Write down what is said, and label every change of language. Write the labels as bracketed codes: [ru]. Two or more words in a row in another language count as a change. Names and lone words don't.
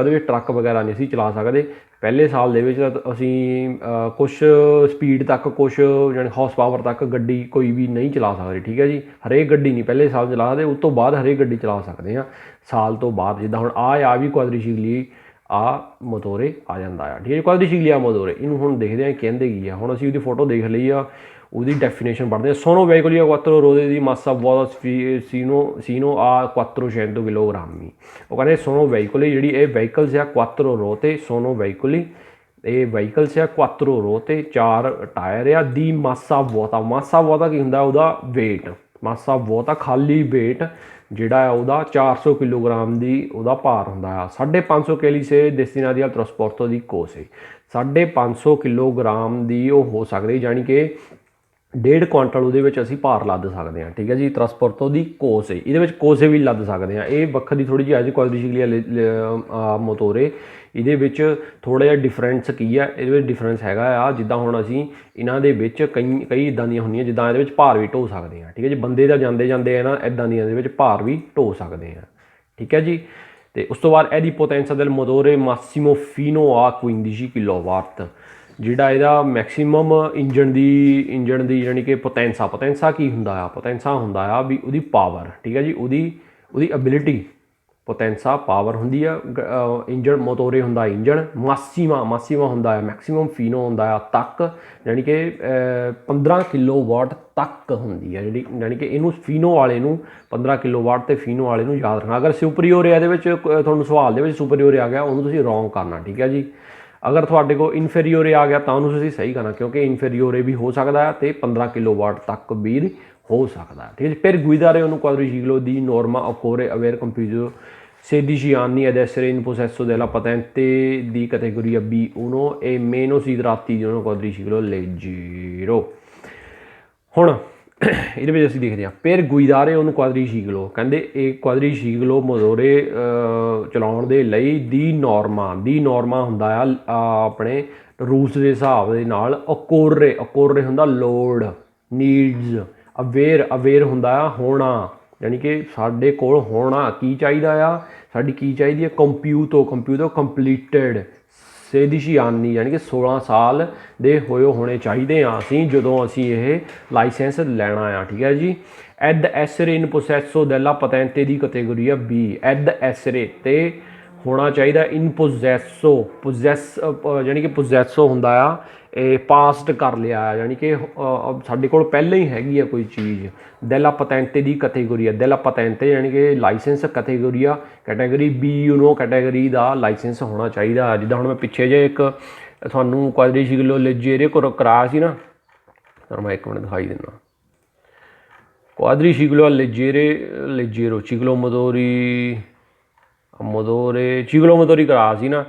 [pa] ਉਹਦੇ ਵਿੱਚ ਟਰੱਕ ਵਗੈਰਾ ਨਹੀਂ ਅਸੀਂ ਚਲਾ ਸਕਦੇ। ਪਹਿਲੇ ਸਾਲ ਦੇ ਵਿੱਚ ਅਸੀਂ ਕੁਛ ਸਪੀਡ ਤੱਕ, ਕੁਛ ਜਾਣੀ ਹਾਰਸ ਪਾਵਰ ਤੱਕ ਗੱਡੀ ਕੋਈ ਵੀ ਨਹੀਂ ਚਲਾ ਸਕਦੇ। ਠੀਕ ਹੈ ਜੀ। ਹਰੇਕ ਗੱਡੀ ਨਹੀਂ ਪਹਿਲੇ ਸਾਲ ਚਲਾ ਸਕਦੇ, ਉਸ ਤੋਂ ਬਾਅਦ ਹਰੇਕ ਗੱਡੀ ਚਲਾ ਸਕਦੇ ਹਾਂ ਸਾਲ ਤੋਂ ਬਾਅਦ। ਜਿੱਦਾਂ ਹੁਣ ਆ ਵੀ [it] quadricicli a motore [pa] ਆ ਜਾਂਦਾ ਆ। ਠੀਕ ਹੈ। [it] quadricicli a motore, [pa] ਇਹਨੂੰ ਹੁਣ ਦੇਖਦੇ ਹਾਂ ਕਹਿੰਦੇ ਕੀ ਆ। ਹੁਣ ਅਸੀਂ ਉਹਦੀ ਫੋਟੋ ਦੇਖ ਲਈ ਆ, ਉਹਦੀ ਡੈਫੀਨੇਸ਼ਨ ਪੜ੍ਹਦੇ ਹਾਂ। [it] sono veicoli a 4 ruote di massa vuota sino a 400 kg। [pa] ਉਹ ਕਹਿੰਦੇ [it] sono veicoli, [pa] ਜਿਹੜੀ ਇਹ ਵਹੀਕਲਸ ਆ 4 ruote, [it] sono veicoli, [pa] ਇਹ ਵਹੀਕਲਸ ਆ 4 ruote, 4 ਟਾਇਰ ਆ, ਦੀ [it] massa vuota। massa vuota [pa] ਕੀ ਹੁੰਦਾ, ਉਹਦਾ ਵੇਟ। [it] massa vuota [pa] ਖਾਲੀ ਵੇਟ ਜਿਹੜਾ ਆ ਉਹਦਾ 400 ਕਿਲੋਗ੍ਰਾਮ ਦੀ ਉਹਦਾ ਭਾਰ ਹੁੰਦਾ ਆ। 550 ਕੇਲੀ ਸੇ [it] destinati al trasporto di cose, [pa] 550 ਕਿਲੋਗ੍ਰਾਮ ਦੀ ਉਹ ਹੋ ਸਕਦੀ, ਜਾਣੀ ਕਿ 1.5 ਕੁਆਂਟਲ ਉਹਦੇ ਵਿੱਚ ਅਸੀਂ ਭਾਰ ਲੱਦ ਸਕਦੇ ਹਾਂ। ਠੀਕ ਹੈ ਜੀ, [it] trasporto di cose, [pa] ਇਹਦੇ ਵਿੱਚ ਕੋਸੇ ਵੀ ਲੱਦ ਸਕਦੇ ਹਾਂ। ਇਹ ਵੱਖਰੀ ਥੋੜ੍ਹੀ ਜਿਹੀ ਐਜ [it] quadricicli a motore, [pa] ਇਹਦੇ ਵਿੱਚ ਥੋੜ੍ਹਾ ਜਿਹਾ ਡਿਫਰੈਂਸ ਕੀ ਆ, ਇਹਦੇ ਵਿੱਚ ਡਿਫਰੈਂਸ ਹੈਗਾ ਆ ਜਿੱਦਾਂ ਹੁਣ ਅਸੀਂ ਇਹਨਾਂ ਦੇ ਵਿੱਚ ਕਈ ਇੱਦਾਂ ਦੀਆਂ ਹੁੰਦੀਆਂ ਜਿੱਦਾਂ ਇਹਦੇ ਵਿੱਚ ਭਾਰ ਵੀ ਢੋ ਸਕਦੇ ਹਾਂ। ਠੀਕ ਹੈ ਜੀ, ਬੰਦੇ ਦਾ ਜਾਂਦੇ ਜਾਂਦੇ ਆ ਨਾ ਇੱਦਾਂ ਦੀਆਂ ਦੇ ਵਿੱਚ ਭਾਰ ਵੀ ਢੋ ਸਕਦੇ ਹਾਂ। ਠੀਕ ਹੈ ਜੀ, ਅਤੇ ਉਸ ਤੋਂ ਬਾਅਦ ਇਹਦੀ [it] potenza del motore massimo fino a [pa] 15 ਕਿਲੋਵਾਟ, ਜਿਹੜਾ ਇਹਦਾ ਮੈਕਸੀਮਮ ਇੰਜਣ ਦੀ ਜਾਣੀ ਕਿ ਪੋਟੈਂਸਾ ਕੀ ਹੁੰਦਾ ਆ, ਪੋਟੈਂਸਾ ਹੁੰਦਾ ਆ ਵੀ ਉਹਦੀ ਪਾਵਰ। ਠੀਕ ਹੈ ਜੀ, ਉਹਦੀ ਐਬਿਲਿਟੀ, ਪੋਟੈਂਸਾ ਪਾਵਰ ਹੁੰਦੀ ਆ। ਇੰਜਣ ਮੋਟੋਰੇ ਹੁੰਦਾ ਇੰਜਣ, ਮਾਸੀਮਾ ਹੁੰਦਾ ਆ ਮੈਕਸੀਮਮ, ਫੀਨੋ ਹੁੰਦਾ ਆ ਤੱਕ, ਜਾਣੀ ਕਿ 15 ਕਿਲੋਵਾਟ ਤੱਕ ਹੁੰਦੀ ਆ ਜਿਹੜੀ, ਜਾਣੀ ਕਿ ਇਹਨੂੰ ਫੀਨੋ ਵਾਲੇ ਨੂੰ 15 ਕਿਲੋਵਾਟ ਅਤੇ ਫੀਨੋ ਵਾਲੇ ਨੂੰ ਯਾਦ ਰੱਖਣਾ। ਅਗਰ ਸੁਪਰੀਓਰੇ ਇਹਦੇ ਵਿੱਚ ਤੁਹਾਨੂੰ ਸਵਾਲ ਦੇ ਵਿੱਚ ਸੁਪਰੀਓਰੇ ਆ ਗਿਆ ਉਹਨੂੰ ਤੁਸੀਂ ਰੋਂਗ ਕਰਨਾ। ਠੀਕ ਹੈ ਜੀ, ਅਗਰ ਤੁਹਾਡੇ ਕੋਲ ਇਨਫੀਰੀਓਰੇ ਆ ਗਿਆ ਤਾਂ ਉਹਨੂੰ ਤੁਸੀਂ ਸਹੀ ਕਰਨਾ, ਕਿਉਂਕਿ ਇਨਫੀਰੀਓਰੇ ਵੀ ਹੋ ਸਕਦਾ ਹੈ ਅਤੇ 15 ਕਿਲੋਵਾਟ ਤੱਕ ਵੀ ਹੋ ਸਕਦਾ। ਠੀਕ ਹੈ ਜੀ, [it] per guidare un quadriciclo di norma occorre aver compiuto 16 anni ed essere in possesso della patente di categoria B1 e meno si tratti di un quadriciclo leggero। [pa] ਹੁਣ ਇਹਦੇ ਵਿੱਚ ਅਸੀਂ ਦੇਖਦੇ ਹਾਂ [it] per guidare un quadriciclo, [pa] ਕਹਿੰਦੇ ਇਹ [it] quadriciclo motore [pa] ਚਲਾਉਣ ਦੇ ਲਈ [it] di norma [pa] ਹੁੰਦਾ ਆ ਆਪਣੇ ਰੂਲਸ ਦੇ ਹਿਸਾਬ ਦੇ ਨਾਲ। ਓਕੋਰੇ ਹੁੰਦਾ ਲੋਡ, ਨੀਡਸ, ਅਵੇਅਰ ਹੁੰਦਾ ਆ ਹੋਣਾ, ਯਾਨੀ ਕਿ ਸਾਡੇ ਕੋਲ ਹੋਣਾ ਕੀ ਚਾਹੀਦਾ ਆ, ਸਾਡੀ ਕੀ ਚਾਹੀਦੀ ਹੈ ਕੰਪਿਊਟੋ ਕੰਪਲੀਟਡ 16 anni, ਯਾਨੀ ਕਿ 16 ਸਾਲ ਦੇ ਹੋਣੇ ਚਾਹੀਦੇ ਆ ਅਸੀਂ ਜਦੋਂ ਅਸੀਂ ਇਹ ਲਾਇਸੈਂਸ ਲੈਣਾ ਆ। ਠੀਕ ਹੈ ਜੀ, [it] ed essere in possesso della patente [pa] ਦੀ ਕੈਟੇਗਰੀ B, [it] ed essere [pa] ਤੇ ਹੋਣਾ ਚਾਹੀਦਾ ਇਨ ਯਾਨੀ ਕਿ ਪੋਜੈਸੋ ਹੁੰਦਾ ਆ ਇਹ ਪਾਸਡ ਕਰ ਲਿਆ ਆ, ਯਾਨੀ ਕਿ ਸਾਡੇ ਕੋਲ ਪਹਿਲਾਂ ਹੀ ਹੈਗੀ ਆ ਕੋਈ ਚੀਜ਼। [it] della patente [pa] ਦੀ ਕੈਟੇਗਰੀ, [it] della patente [pa] ਯਾਨੀ ਕਿ ਲਾਇਸੈਂਸ, ਕੈਟੇਗਰੀ B1 ਕੈਟੇਗਰੀ ਦਾ ਲਾਇਸੈਂਸ ਹੋਣਾ ਚਾਹੀਦਾ। ਜਿੱਦਾਂ ਹੁਣ ਮੈਂ ਪਿੱਛੇ ਜੇ ਇੱਕ ਤੁਹਾਨੂੰ [it] quadriciclo leggero [pa] ਕਰਾਇਆ ਸੀ ਨਾ, ਸਰ ਮੈਂ 1 ਮਿੰਟ ਦਿਖਾਈ ਦਿੰਦਾ। [it] quadriciclo leggero ciclo motori [pa] ਕਰਾਇਆ ਸੀ ਨਾ।